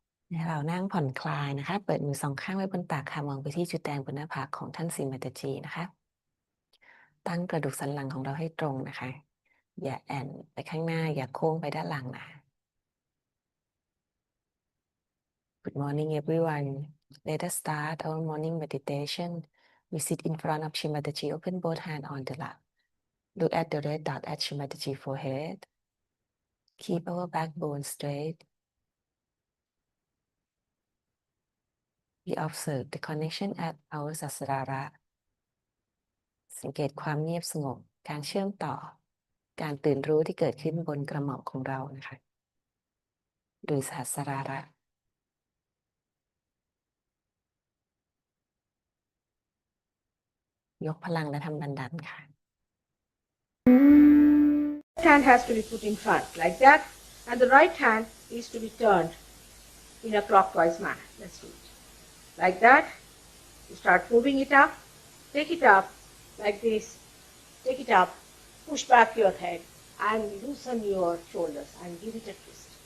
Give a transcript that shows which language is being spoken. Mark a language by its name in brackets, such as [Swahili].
[Thai] ให้เรานั่งผ่อนคลายนะคะ เปิดมือสองข้างไว้บนตักค่ะมองไปที่จุดแดงบนหน้าผากของท่านสิมัตจีนะคะ ตั้งกระดูกสันหลังของเราให้ตรงนะคะ อย่าแอนไปข้างหน้า อย่าโค้งไปด้านหลังนะ [English] Good morning, everyone. Let us start our morning meditation. We sit in front of Shimataji, open both hands on the lap. Look at the red dot at Shimataji forehead. Keep our backbone straight. We observe the connection at our Sasrara. [Thai] สังเกตความเงียบสงบ การเชื่อมต่อ การตื่นรู้ที่เกิดขึ้นบนกระหม่อมของเรานะคะหรือสสราระยกพลังและทำบันดันค่ะ [English] hand has to be put in front like that, and the right hand is to be turned in a clockwise manner. Let's do it. Like that, you start moving it up, take it up like this, take it up, push back your head and loosen your shoulders and give it a twist.